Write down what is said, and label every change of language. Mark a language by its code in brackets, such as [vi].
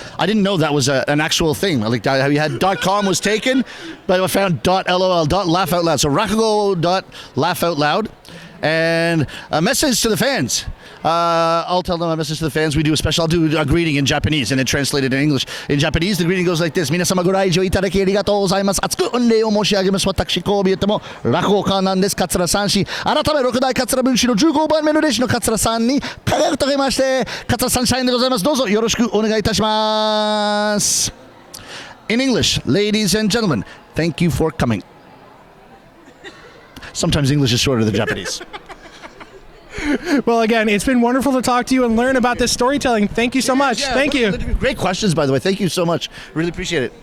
[en] I didn't know that was an actual thing. Like how you had .com was taken, but I found .lol, .laugh out loud. So Rakugo.laugh out loud. And a message to the fans. I'll tell them a message to the fans. We do a special. I'll do a greeting in Japanese and then translated in English. In Japanese, the greeting goes like this. [ja] 皆様ご来場いただきありがとうございます。厚く御礼を申し上げます。私、こう見えても落語家なんです。桂三氏。改め六代桂文氏の15番目の弟子の桂さんに輝くとけまして、桂三社員でございます。どうぞよろしくお願いいたします。 [en] In English, ladies and gentlemen, thank you for coming. Sometimes English is shorter than Japanese. Well, again, it's been wonderful to talk to you and learn about this storytelling. Thank you so much. Yeah, Thank you. Great questions, by the way. Thank you so much. Really appreciate it.